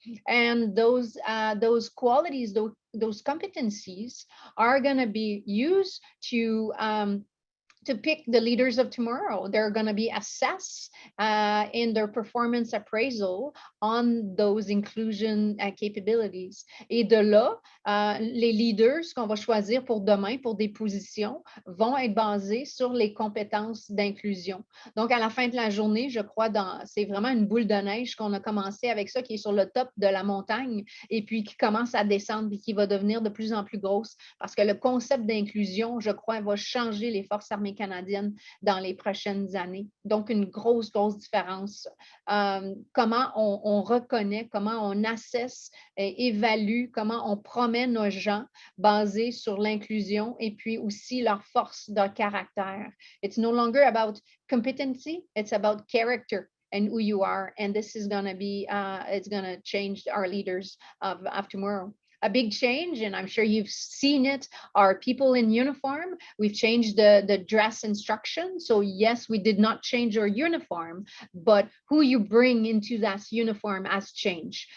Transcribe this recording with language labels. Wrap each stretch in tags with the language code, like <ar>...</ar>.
<en>And those qualities, those competencies are going to be used to to pick the leaders of tomorrow. They're going to be assessed in their performance appraisal on those inclusion capabilities.</en> <fr>Et de là, les leaders qu'on va choisir pour demain, pour des positions, vont être basés sur les compétences d'inclusion. Donc, à la fin de la journée, je crois, c'est vraiment une boule de neige qu'on a commencé avec ça, qui est sur le top de la montagne et puis qui commence à descendre et qui va devenir de plus en plus grosse parce que le concept d'inclusion, je crois, va changer les forces armées canadiennes dans les prochaines années. Donc, une grosse différence. Comment on reconnaît, comment on assesse, évalue, comment on promet nos gens basés sur l'inclusion et puis aussi leur force de caractère.</fr> <en>It's no longer about competency, it's about character and who you are. And this is going to be, it's going to change our leaders of tomorrow. A big change, and I'm sure you've seen it, are people in uniform. We've changed the dress instruction. So yes, we did not change our uniform, but who you bring into that uniform has changed.</en>